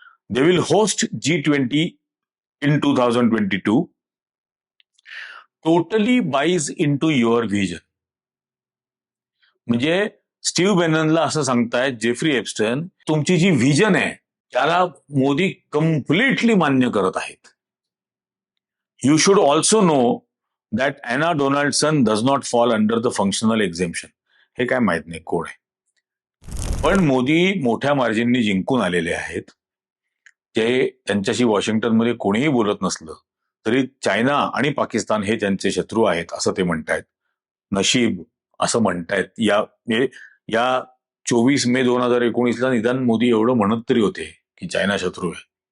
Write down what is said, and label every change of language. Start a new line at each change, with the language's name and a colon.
English: They will host G20 in 2022. Totally buys into your vision.
Marathi: म्हणजे Steve बेननला असं सांगतायत Jeffrey एप्स्टन, तुमची जी व्हिजन आहे त्याला मोदी कम्प्लिटली मान्य करत आहेत.
English: You should also know that Ana Donaldson does not fall under the functional exemption.
Marathi: हे काय माहित नाही कोण आहे, पण मोदी मोठ्या मार्जिननी जिंकून आलेले आहेत. ते त्यांच्याशी वॉशिंग्टनमध्ये कोणीही बोलत नसलं तरी चायना आणि पाकिस्तान हे त्यांचे शत्रू आहेत असं ते म्हणतायत. नशीब असं म्हणतायत. या 24 मे 2019ला निदान मोदी एवढं म्हणत तरी होते की चायना शत्रू आहे.